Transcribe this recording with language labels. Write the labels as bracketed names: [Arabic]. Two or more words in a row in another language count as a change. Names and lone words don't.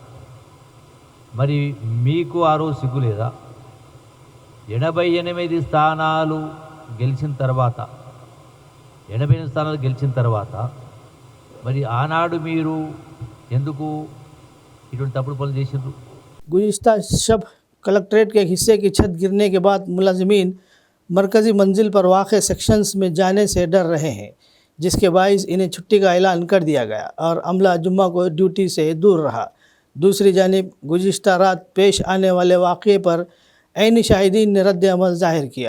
[Telugu] మరి మీకు ఆ రోజు సిగ్గు లేదా? 88 స్థానాలు గెలిచిన తర్వాత మరి ఆనాడు మీరు ఎందుకు ఇటువంటి తప్పుడు పనులు చేసిండ్రు? [Urdu] گزشتہ شب کلکٹریٹ کے ایک حصے کی چھت گرنے کے بعد ملازمین مرکزی منزل پر واقع سیکشنز میں جانے سے ڈر رہے ہیں، جس کے باعث انہیں چھٹی کا اعلان کر دیا گیا اور عملہ جمعہ کو ڈیوٹی سے دور رہا۔ دوسری جانب گزشتہ رات پیش آنے والے واقعے پر عینی شاہدین نے رد عمل ظاہر کیا۔